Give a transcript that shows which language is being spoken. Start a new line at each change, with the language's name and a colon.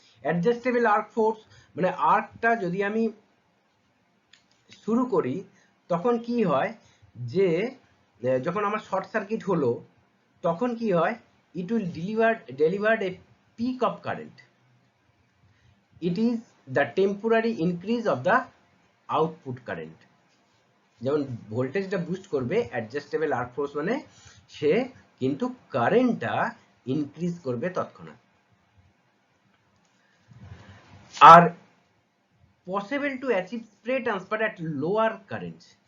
Bangla: Adjustable arc force মানে আর্কটা যদি আমি শুরু করি তখন কি হয়, যে যখন আমার শর্ট সার্কিট হলো তখন কি হয়,
English: it will delivered a peak of current. It is the temporary increase of the output current.
Bangla: যেমন ভোল্টেজটা বুস্ট করবে অ্যাডজাস্টেবল আর্ক ফোর্স মানে সে কিন্তু কারেন্টটা ইনক্রিজ করবে তৎক্ষণাৎ।
English: আর possible to achieve spray transfer at lower current.